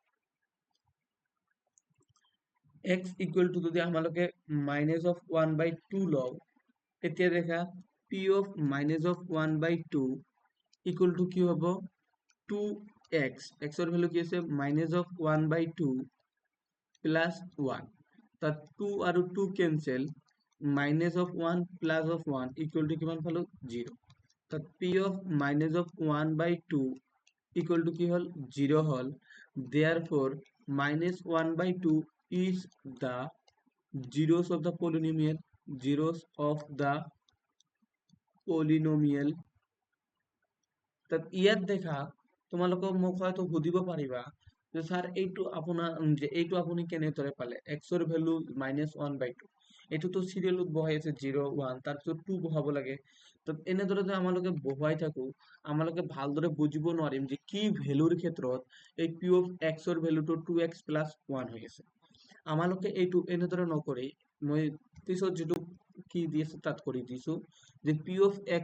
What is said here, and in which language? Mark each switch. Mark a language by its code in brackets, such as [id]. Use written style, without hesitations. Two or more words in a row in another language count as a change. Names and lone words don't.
[as] যদি আমালোকে [en] minus of 1 by 2 [as] লও এতিয়া দেখা [en] p of minus of 1 by 2 equal to [as] কি হ'ব 2x x ৰ ভ্যালু কি আছে [en] minus of 1 by 2 plus 1 [as] তাত 2 আৰু [en] 2 cancel minus of 1 plus of 1 equal to [as] কিমান পালো [en] 0 তাত p of minus of 1 by 2 equal to [as] কি হল 0 হল [en] therefore minus 1 by 2 is the zeros of the polynomial [as] তাত ইয়াত দেখা তোমালোকক মোক হয়তো সুধিব পাৰিবা যে স্যার এইটো আপোনাৰ যে এইটো আপুনি কেনেদৰে পালে x ৰ ভ্যালু -1/2 এইটো তো সিরিয়ালত বহাই আছে 0 1 তাৰ পিছত 2 বহাব লাগে তো এনেদৰে যে আমালোকে বহাই থাকো আমালোকে ভালদৰে বুজিব নোৱাৰিম যে কি ভ্যালুৰ ক্ষেত্ৰত এই [en] p of x [as] ৰ ভ্যালুটো 2x + 1 হৈ আছে আমালোকে এইটো এনেদৰে নকৰি মই পিছত যেটো কি দিছে তাত কৰি দিছো যে [en] p of x